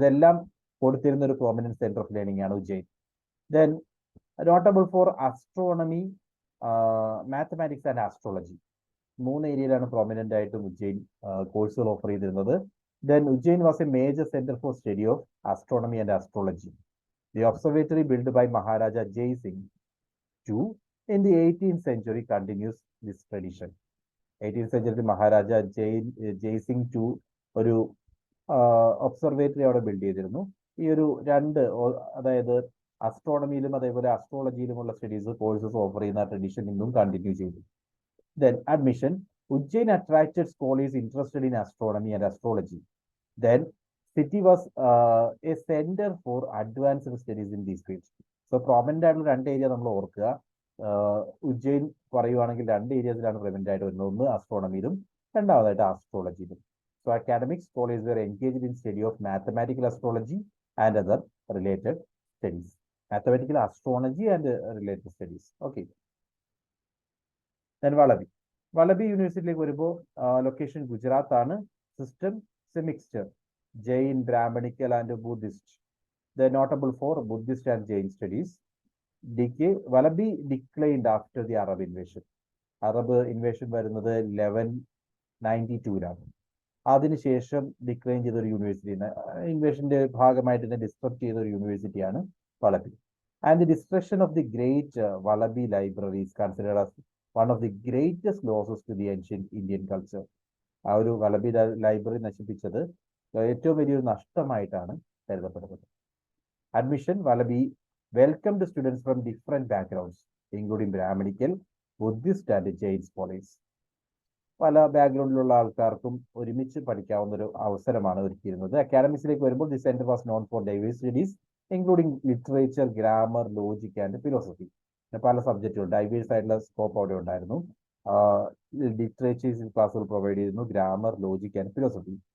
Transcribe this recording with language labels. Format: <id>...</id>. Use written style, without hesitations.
<ml>ഇതെല്ലാം കൊടുത്തിരുന്ന ഒരു പ്രോമിനന്റ് സെന്റർ ഓഫ് ലേണിംഗ് ആണ് Ujjain.</ml> <en>Then notable for astronomy, mathematics and astrology.</en> <ml>3 ഏരിയയിലാണ് പ്രോമിനന്റ് ആയിട്ടും ഉജ്ജയിൻ കോഴ്സുകൾ ഓഫർ ചെയ്തിരുന്നത്.</ml> <en>Then Ujjain was a major centre for study of astronomy and astrology. The observatory built by Maharaja Jai Singh II in the 18th century continues this tradition.</en> <ml>18th century Maharaja Jaising to ഒരു observatory അവിടെ build ചെയ്തിരുന്നു. ഈ ഒരു അതായത് അസ്ട്രോണമിയിലും അതേപോലെ അസ്ട്രോളജിയിലുമുള്ള studies courses offer ചെയ്യുന്ന tradition ഇന്നും continue ചെയ്തു.</ml> <en>Then admission, Ujjain attracted scholars interested in astronomy and astrology. Then city was a center for advanced studies in these fields.</en> <ml>So prominent ആയിട്ടുള്ള 2 ഏരിയ നമ്മൾ ഓർക്കുക. ഉജ്ജയിൻ പറയുവാണെങ്കിൽ 2 ഏരിയസിലാണ് പ്രൊമിനന്റ് ആയിട്ട് വരുന്നത്. ഒന്ന് അസ്ട്രോണമിയിലും രണ്ടാമതായിട്ട് ആസ്ട്രോളജിയിലും.</ml> <en>So academic scholars were engaged in study of mathematical astrology and other related studies. Mathematical astrology and related studies.</en> <ml>Okay. Then വളബി യൂണിവേഴ്സിറ്റിയിലേക്ക് വരുമ്പോൾ location Gujarat ആണ്.</ml> <en>System mixture, Jain, Brahminical and Buddhist. The notable for Buddhist and Jain studies. Valabhi declined after the Arab invasion.</en> <ml>Arab invasion വരുന്നത് 1192 അതിനുശേഷം decline ചെയ്ത ഒരു യൂണിവേഴ്സിറ്റിയാണ്. ഇൻവേഷന്റെ ഭാഗമായിട്ട് തന്നെ distract ചെയ്ത ഒരു യൂണിവേഴ്സിറ്റിയാണ് വളബി.</ml> <en>And the destruction of the great Valabhi library is considered as one of the greatest losses to the ancient Indian culture.</en> <ml>ആ ഒരു വളബി ലൈബ്രറി നശിപ്പിച്ചത് ഏറ്റവും വലിയൊരു നഷ്ടമായിട്ടാണ് കരുതപ്പെടുന്നത്.</ml> <en>Admission, Valabhi welcomed students from different backgrounds, including Brahminical, Buddhist and Jain scholars.</en> <ml>പല ബാക്ക്ഗ്രൗണ്ടിലുള്ള ആൾക്കാർക്കും ഒരുമിച്ച് പഠിക്കാവുന്ന ഒരു അവസരമാണ് ഒരുക്കിയിരുന്നത്. അക്കാഡമിക്സിലേക്ക് വരുമ്പോൾ</ml> <en>The centre was known for diverse studies including literature, grammar, logic and philosophy.</en> <ml>പല സബ്ജക്റ്റുകൾ ഡൈവേഴ്സ് ആയിട്ടുള്ള സ്കോപ്പ് അവിടെ ഉണ്ടായിരുന്നു. ലിറ്ററേച്ചർ ക്ലാസ്സുകൾ പ്രൊവൈഡ് ചെയ്യുന്നു, ഗ്രാമർ, ലോജിക് ആൻഡ് ഫിലോസഫി.</ml>